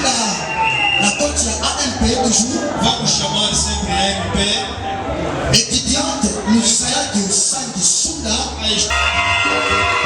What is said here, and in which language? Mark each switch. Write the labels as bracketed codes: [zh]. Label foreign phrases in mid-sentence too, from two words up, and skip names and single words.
[ln] Na corte ya AMP toujours, [pt] Vamos chamar sempre a MP. [fr] étudiante Lucia de Sangue Sunda, A est-